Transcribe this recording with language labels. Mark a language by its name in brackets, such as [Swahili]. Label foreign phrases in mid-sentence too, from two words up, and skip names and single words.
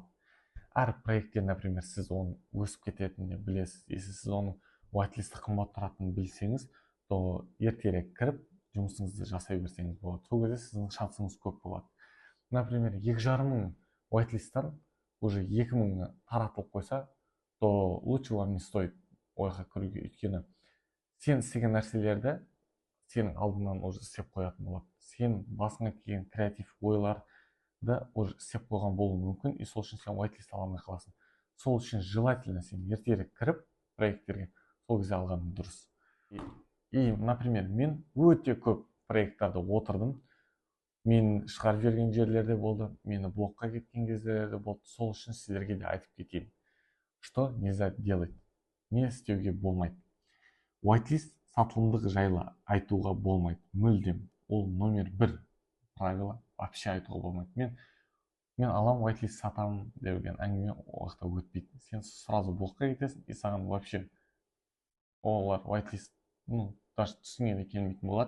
[Kazakh] Әр проектте, например, сіз оны өсіп кететінін білесіз. Если сіз оның whitelistті қымбат тұратынын білсеңіз, то ертерек кіріп жұмысыңызды жасай берсеңіз болады. Сол кезде сіздің шансыңыз көп болады. Например, 2,5 мың whitelисттан уже 2.000 таратылып қойса, [Russian] то лучше вам не стоит [Kazakh] ойға кіруге. Өйткені сен істеген нәрселерді сенің алдыңнан уже істеп қоятын болады. Сен басыңа келген креатив ойларды уже істеп қойған болуы мүмкін, и сол үшін сен whitelist ала алмай қаласың. Сол үшін желательно сен ертерек кіріп проекттерге сол кезде алғаның дұрыс. И, например, мен өте көп проекттарды отырдым. Мен шығарып жіберген жерлерде болды, мені блокқа кеткен кездерде болды. Сол үшін сіздерге де айтып кетейін. [Russian] Что нельзя делать? [Kazakh] Не істеуге болмайды. Whitelist сатылымдық жайлы айтуға болмайды. Мүлдем. Ол номер 1 правило. Вообще айтуға болмайды. Мен алам whitelist сатамын деген әңгіме уақытта өтпейді. Сен сразу блокқа кетесің, и саған вообще олар whitelist, даже түсіңе де келмейтін болады.